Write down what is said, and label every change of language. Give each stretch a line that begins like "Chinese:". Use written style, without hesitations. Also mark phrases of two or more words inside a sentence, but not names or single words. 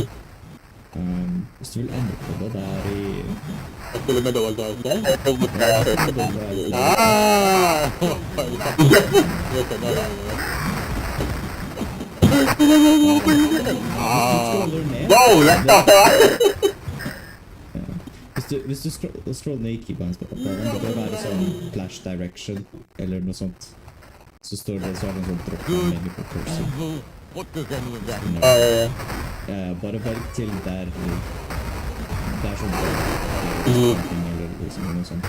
Norwegian: Hvis du vil endre på det, det er i...
English: I still remember what I was saying.
Norwegian: Scroller ned.
English: Whoa, that's not
Norwegian: Hvis du scroller ned i keybinds på papiren, det bør være sånn
English: flash direction,
Norwegian: eller noe sånt. Så står det, så er det en sånn drop-down-menu på cursor.
English: What does any of that?
Norwegian: Bare velg til der det er sånn eller liksom noe sånt.